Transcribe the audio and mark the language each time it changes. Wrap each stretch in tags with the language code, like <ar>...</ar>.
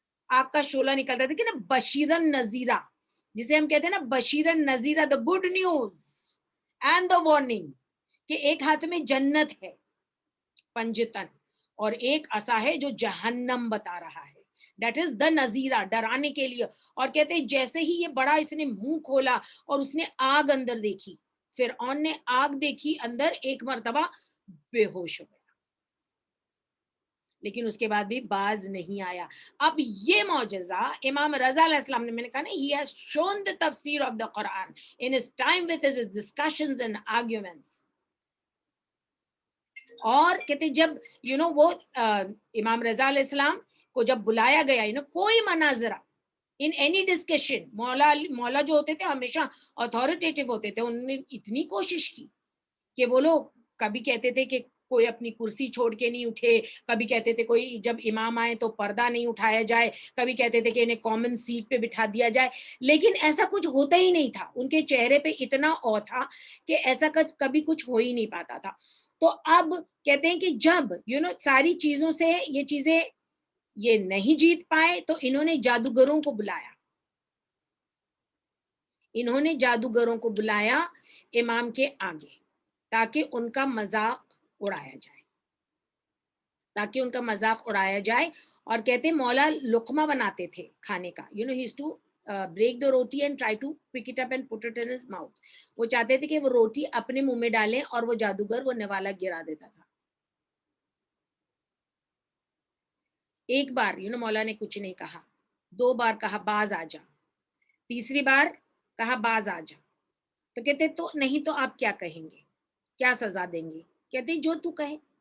<ur>آگ کا شعلہ نکلتا تھا کہ نا بشیرن نذیرہ, جسے ہم کہتے ہیں نا بشیرن نذیرہ,</ur> <en>the good news and the warning,</en> <ur>کہ ایک ہاتھ میں جنت ہے پنجتن اور ایک عصا ہے جو جہنم بتا رہا ہے.</ur> <en>that is the</en> <ur>نذیرہ, ڈرانے کے لیے. اور کہتے ہیں جیسے ہی یہ بڑا اس نے منہ کھولا اور اس نے آگ اندر دیکھی, فرعون نے آگ دیکھی اندر, ایک مرتبہ بے ہوش ہو گیا, لیکن اس کے بعد بھی باز نہیں آیا. اب یہ معجزہ امام رضا علیہ السلام نے, میں نے کہا نا</ur> <en>he has shown the tafsir of the Quran in his time with his discussions and arguments.</en> <ur>اور کہتے جب وہ امام رضا علیہ السلام کو جب بلایا گیا کوئی مناظرہ</ur> <en>in any discussion,</en> <ur>مولا جو ہوتے تھے ہمیشہ اتھارٹیٹو ہوتے تھے, انہوں نے اتنی کوشش کی کہ وہ لوگ کبھی کہتے تھے کہ کوئی اپنی کرسی چھوڑ کے نہیں اٹھے, کبھی کہتے تھے کوئی جب امام آئے تو پردہ نہیں اٹھایا جائے, کبھی کہتے تھے کہ انہیں کامن سیٹ پہ بٹھا دیا جائے, لیکن ایسا کچھ ہوتا ہی نہیں تھا. ان کے چہرے پہ اتنا او تھا کہ ایسا کبھی کچھ ہو ہی نہیں پاتا تھا. تو اب کہتے ہیں کہ جب ساری چیزوں سے یہ چیزیں یہ نہیں جیت پائے تو انہوں نے جادوگروں کو بلایا, انہوں نے جادوگروں کو بلایا امام کے آگے تاکہ ان کا مذاق اڑایا جائے, تاکہ ان کا مذاق اڑایا جائے. اور کہتے مولا لقمہ بناتے تھے کھانے کا,</ur> <en>he used to break the roti and try to pick it up and put it in his mouth.</en> <ur>وہ چاہتے تھے کہ وہ روٹی اپنے منہ میں ڈالیں اور وہ جادوگر وہ نوالا گرا دیتا تھا. ایک بار مولا نے کچھ نہیں کہا, 2 بار کہا باز آ جا, تیسری بار کہا باز آ جا, تو کہتے تو نہیں تو آپ کیا کہیں گے, کیا سزا دیں گے؟ کہتے جو تو کہے.</ur>